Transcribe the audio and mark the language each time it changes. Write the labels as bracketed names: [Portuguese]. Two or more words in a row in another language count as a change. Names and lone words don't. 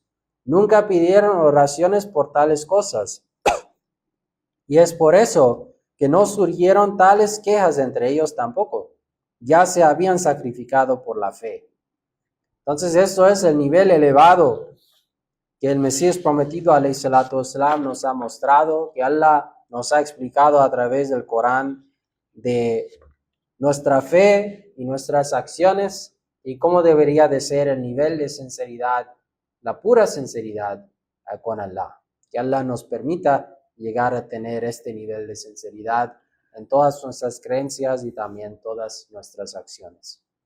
[Spanish] Nunca pidieron oraciones por tales cosas. Y es por eso que no surgieron tales quejas entre ellos tampoco. Ya se habían sacrificado por la fe. Entonces esto es el nivel elevado que el Mesías prometido [Arabic] عليه الصلاة والسلام [Spanish] nos ha mostrado, que Allah nos ha explicado a través del Corán de nuestra fe y nuestras acciones y cómo debería de ser el nivel de sinceridad, la pura sinceridad con Allah. Que Allah nos permita llegar a tener este nivel de sinceridad en todas nuestras creencias y también todas nuestras acciones.